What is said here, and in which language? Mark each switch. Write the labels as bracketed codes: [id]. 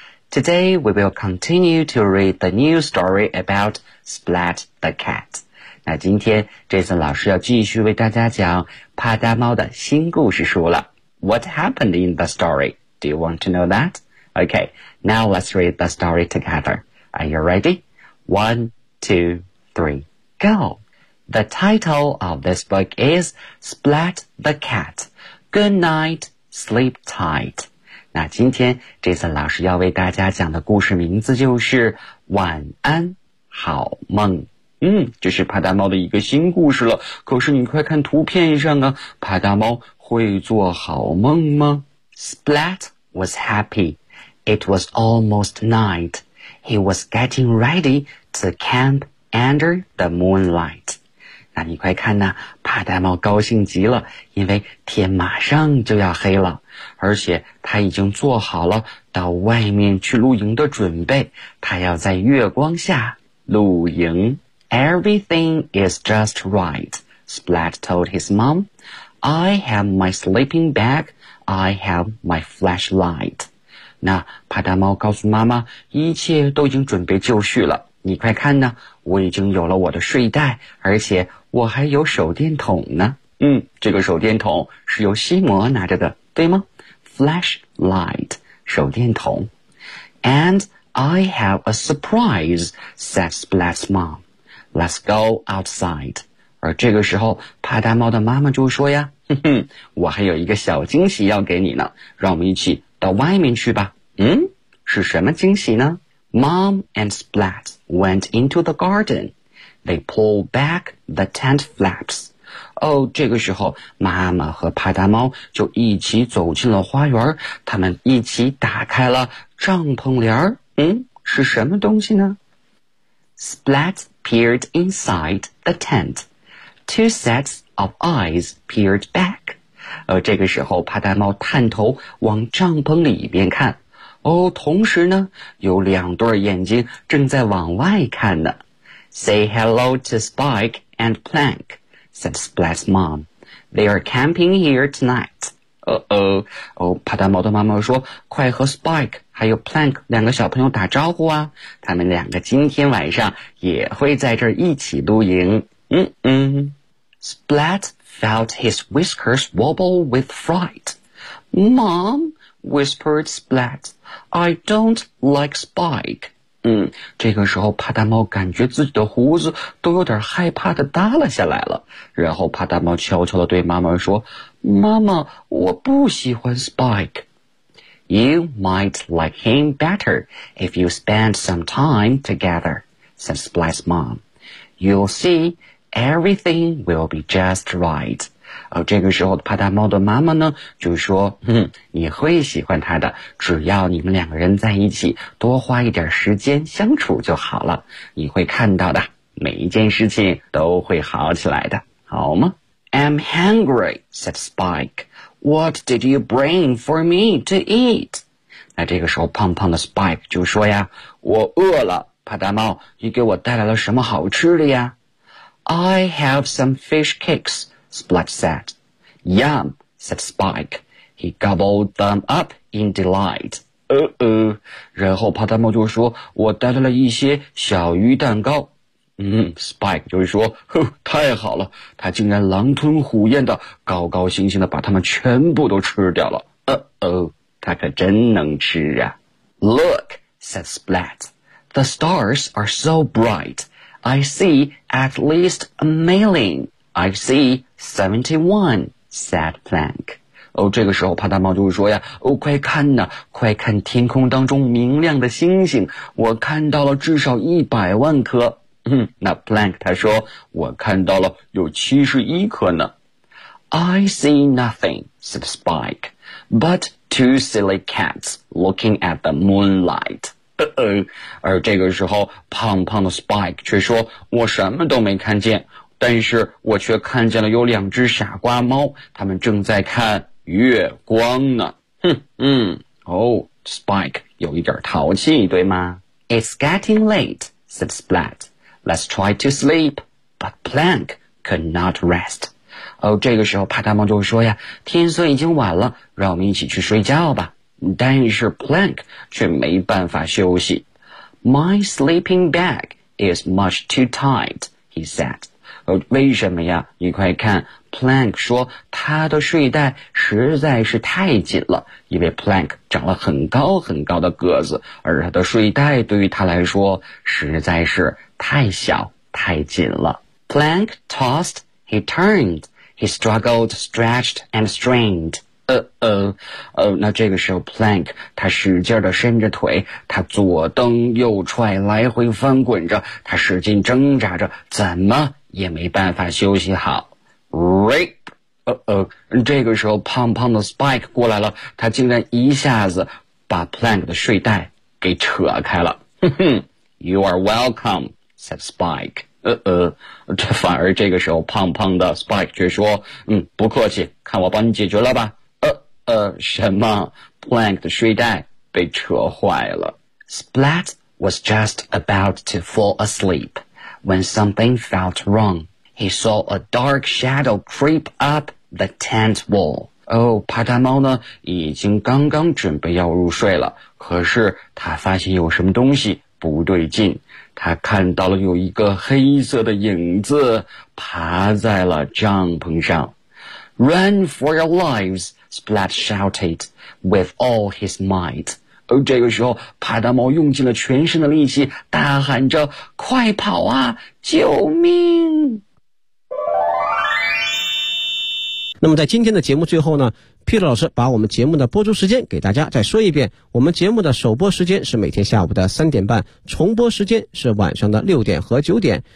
[en] Today we will continue to read the new story about Splat the Cat. [zh] 那今天 Jason 老师要继续为大家讲帕达猫的新故事书了。 [en] What happened in the story? Do you want to know that? Okay, now let's read the story together. Are you ready? 1, 2, 3, go! The title of this book is Splat the Cat. Good night, sleep tight. [zh] 那今天 Jason 老师要为大家讲的故事名字就是晚安好梦。嗯，这是帕达猫的一个新故事了。可是你快看图片上啊，帕达猫会做好梦吗？ [en] Splat was happy. It was almost night. He was getting ready to camp under the moonlight. [zh] 那你快看呢，帕达猫高兴极了，因为天马上就要黑了，而且他已经做好了到外面去露营的准备，他要在月光下露营。 [en] Everything is just right, Splat told his mom. I have my sleeping bag, I have my flashlight. [zh] 那帕达猫告诉妈妈，一切都已经准备就绪了，你快看呢，我已经有了我的睡袋，而且我还有手电筒呢。嗯，这个手电筒是由西摩拿着的，对吗？ [en] Flashlight, 手电筒。 And I have a surprise, said Splat's mom. Let's go outside. [zh] 而这个时候帕达猫的妈妈就说呀，哼哼，我还有一个小惊喜要给你呢，让我们一起到外面去吧。嗯，是什么惊喜呢？ [en] Mom and Splat went into the garden. They pulled back the tent flaps. [zh] 哦，这个时候妈妈和派大猫就一起走进了花园，他们一起打开了帐篷帘。嗯，是什么东西呢？ [en] Splat peered inside the tent. Two sets of eyes peered back. [zh] 这个时候派大猫探头往帐篷里面看。哦，同时呢，有两对眼睛正在往外看呢。 [en] Say hello to Spike and Plank, said Splat's mom. They are camping here tonight. Uh-oh, [zh] 帕达猫的妈妈说，快和 Spike 还有 Plank 两个小朋友打招呼啊。他们两个今天晚上也会在这儿一起露营。 [en] 嗯嗯。Splat felt his whiskers wobble with fright. Mom, whispered Splat, I don't like Spike. [zh] 这个时候帕达猫感觉自己的胡子都有点害怕的耷拉下来了。然后帕达猫悄悄地对妈妈说，妈妈，我不喜欢 Spike。 [en] You might like him better if you spend some time together, said Splat's mom. You'll see, everything will be just right. [zh] 这个时候帕达猫的妈妈呢就说，你会喜欢他的，只要你们两个人在一起多花一点时间相处就好了，你会看到的，每一件事情都会好起来的，好吗？ [en] I'm hungry, said Spike. What did you bring for me to eat? [zh] 那这个时候胖胖的 Spike 就说呀，我饿了，帕达猫，你给我带来了什么好吃的呀？ [en] I have some fish cakes,Splat said. Yum, said Spike. He gobbled them up in delight. [zh] 然后帕达猫就说，我带来了一些小鱼蛋糕。 Spike 就说，太好了，他竟然狼吞虎咽的高高兴兴的把它们全部都吃掉了。他可真能吃啊。 [en] Look, said Splat. The stars are so bright. I see at least a million. I see 71, said Plank. [zh] 这个时候帕达猫就说呀，快看呐，快看天空当中明亮的星星，我看到了至少100万颗。那 Plank 他说，我看到了有71颗呢。 [en] I see nothing, said Spike, but two silly cats looking at the moonlight. [zh] 而这个时候胖胖的 Spike 却说，我什么都没看见。但是我却看见了有两只傻瓜猫，他们正在看月光呢。 Spike 有一点淘气，对吗？ [en] It's getting late, said Splat. Let's try to sleep. But Plank could not rest. [zh] 这个时候帕达猫就说呀，天色已经晚了，让我们一起去睡觉吧。但是 Plank 却没办法休息。 [en] My sleeping bag is much too tight, he said. [zh] 为什么呀？你快看 ，Plank 说他的睡袋实在是太紧了，因为 Plank 长了很高很高的个子，而他的睡袋对于他来说实在是太小太紧了。 [en] Plank tossed, he turned, he struggled, stretched and strained. [zh] 那这个时候 Plank 他使劲地伸着腿，他左蹬右踹，来回翻滚着，他使劲挣扎着，怎么？也没办法休息好。Rip! 这个时候胖胖的 Spike 过来了，他竟然一下子把 Plank 的睡袋给扯开了。 [en] You are welcome, said Spike. [zh] 这反而这个时候胖胖的 Spike 却说，不客气，看我帮你解决了吧。什么？Plank 的睡袋被扯坏了。 [en] Splat was just about to fall asleep. When something felt wrong, he saw a dark shadow creep up the tent wall. [zh] 帕达猫呢，已经刚刚准备要入睡了，可是他发现有什么东西不对劲。他看到了有一个黑色的影子爬在了帐篷上。 [en] Run for your lives, Splat shouted with all his might. [zh] 这个时候帕达猫用尽了全身的力气大喊着，快跑啊，救命。那么在今天的节目最后呢，Peter 老师把我们节目的播出时间给大家再说一遍，我们节目的首播时间是每天下午的3:30，重播时间是晚上的6:00和9:00。